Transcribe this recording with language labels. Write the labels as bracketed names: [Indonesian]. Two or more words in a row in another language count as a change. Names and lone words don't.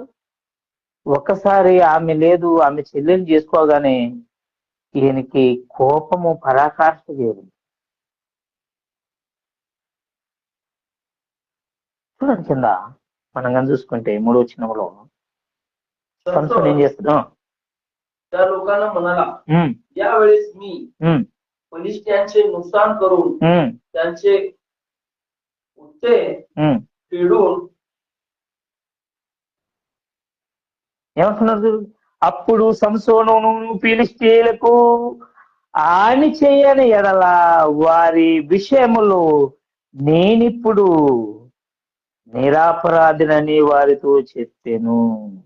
[Telugu] ఒక్కసారి ఆమె లేదు, ఆమె చెల్లెని చేసుకోగానే ఈయనకి కోపము పరాకాష్ఠ చేరింది. చూడండి కింద మనం కానీ చూసుకుంటే 3వ వచనంలో సంసోను ఏం చేస్తున్నాం. [Marathi] त्या लोकांना म्हणाला, यावेळेस मी फलिस्त्यांचे नुकसान करून त्यांचे उत्ते फेडून. [Telugu] ఏమంటున్నారు? అప్పుడు సంసోను, ఫిలిష్తీయులకు హాని చేయని ఎడల వారి విషయములో నేనిప్పుడు నిరాపరాధినని వారితో చెప్పాను.